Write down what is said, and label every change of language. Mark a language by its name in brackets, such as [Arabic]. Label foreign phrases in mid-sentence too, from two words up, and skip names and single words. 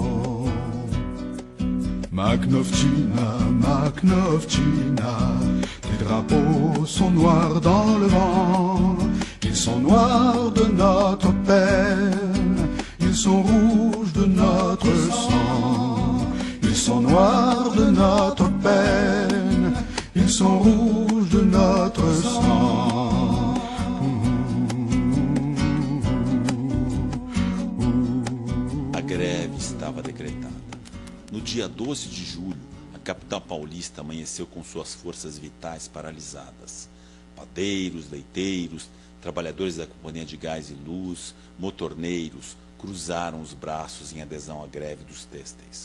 [French] Magnovchina, les drapeaux sont noirs dans le vent. Ils sont noirs de notre peine, ils sont rouges de notre sang. Ils sont noirs de notre peine, ils sont rouges de notre sang. [Portuguese] A greve estava decretada. No dia 12 de julho, a capital paulista amanheceu com suas forças vitais paralisadas. Padeiros, leiteiros, trabalhadores da Companhia de Gás e Luz, motorneiros, cruzaram os braços em adesão à greve dos têxteis.